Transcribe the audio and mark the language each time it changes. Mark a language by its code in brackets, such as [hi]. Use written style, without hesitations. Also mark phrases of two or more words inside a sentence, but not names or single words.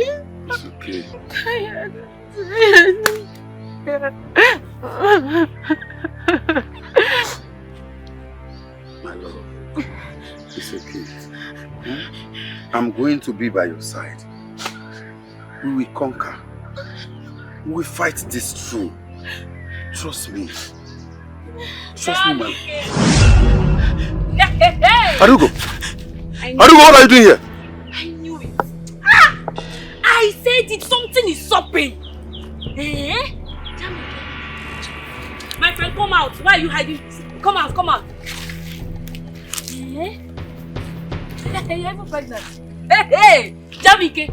[en] It's okay. My love, it's okay. I'm going to be by your side. We will conquer. We will fight this through. Trust me. Trust me, man. Adugo! Adugo, what are you doing here? I knew it. Ah! I said it. Something is sopping. Eh? My friend, come out. Why are you hiding? Come out, come out. Eh? You're even pregnant. Hey! Jamike!